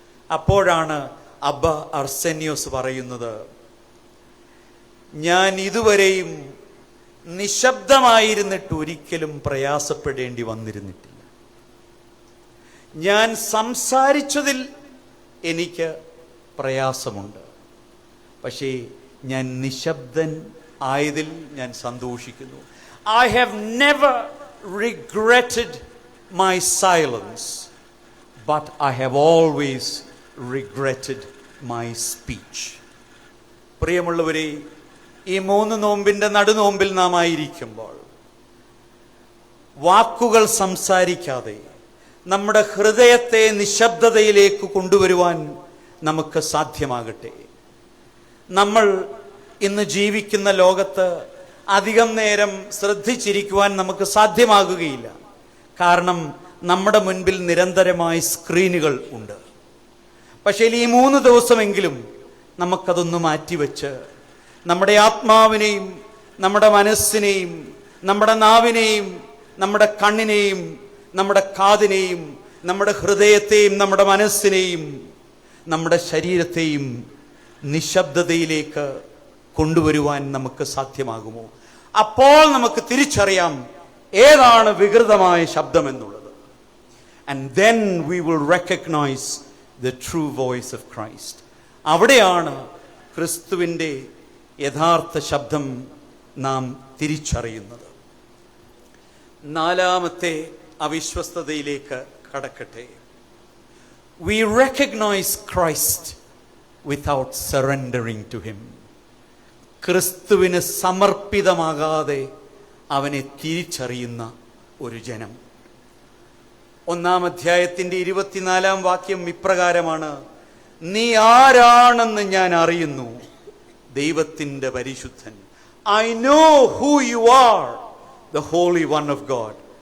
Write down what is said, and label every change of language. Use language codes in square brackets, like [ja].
[ml] അപ്പോഴാണ് അബ്ബ അർസേനിയോസ് പറയുന്നത്, ഞാൻ ഇതുവരെയും നിശബ്ദമായിരുന്നിട്ട് ഒരിക്കലും പ്രയാസപ്പെടേണ്ടി വന്നിരുന്നിട്ടില്ല. ഞാൻ സംസാരിച്ചതിൽ എനിക്ക് പ്രയാസമുണ്ട്, പക്ഷേ ഞാൻ നിശബ്ദൻ ആയതിൽ ഞാൻ സന്തോഷിക്കുന്നു. [en] I have never regretted my silence, but I have always regretted my speech. [ml] പ്രിയമുള്ളവരെ, ഈ 3 നോമ്പിൻ്റെ നടുനോമ്പിൽ നാം ആയിരിക്കുമ്പോൾ വാക്കുകൾ സംസാരിക്കാതെ നമ്മുടെ ഹൃദയത്തെ നിശബ്ദതയിലേക്ക് കൊണ്ടുവരുവാൻ നമുക്ക് സാധ്യമാകട്ടെ. നമ്മൾ ഇന്ന് ജീവിക്കുന്ന ലോകത്ത് അധികം നേരം ശ്രദ്ധിച്ചിരിക്കുവാൻ നമുക്ക് സാധ്യമാകുകയില്ല. കാരണം നമ്മുടെ മുൻപിൽ നിരന്തരമായി സ്ക്രീനുകൾ ഉണ്ട്. പക്ഷേ ഈ 3 ദിവസമെങ്കിലും നമുക്കതൊന്ന് മാറ്റിവെച്ച് നമ്മുടെ ആത്മാവിനെയും നമ്മുടെ മനസ്സിനെയും നമ്മുടെ നാവിനെയും നമ്മുടെ കണ്ണിനെയും നമ്മുടെ കാതിനെയും നമ്മുടെ ഹൃദയത്തെയും നമ്മുടെ മനസ്സിനെയും നമ്മുടെ ശരീരത്തെയും നിശബ്ദതയിലേക്ക് കൊണ്ടുവരുവാൻ നമുക്ക് സാധ്യമാകുമോ? അപ്പോൾ നമുക്ക് തിരിച്ചറിയാം ഏതാണ് വികൃതമായ ശബ്ദം എന്നുള്ളത്. [en] And then we will recognize the true voice of Christ. [ml] അവിടെയാണ് ക്രിസ്തുവിൻ്റെ യഥാർത്ഥ ശബ്ദം നാം തിരിച്ചറിയുന്നത്. 4ാമത്തെ അവിശ്വസ്തതയിലേക്ക് കടക്കട്ടെ. [en] We recognize Christ without surrendering to him. [ml] ക്രിസ്തുവിന് സമർപ്പിതമാകാതെ അവനെ തിരിച്ചറിയുന്ന ഒരു ജനം. 1-ാം അധ്യായത്തിൻ്റെ 24-ാം വാക്യം ഇപ്രകാരമാണ്: നീ ആരാണെന്ന് ഞാൻ അറിയുന്നു, ദൈവത്തിൻ്റെ പരിശുദ്ധൻ. [en] I know who you are, the Holy One of God.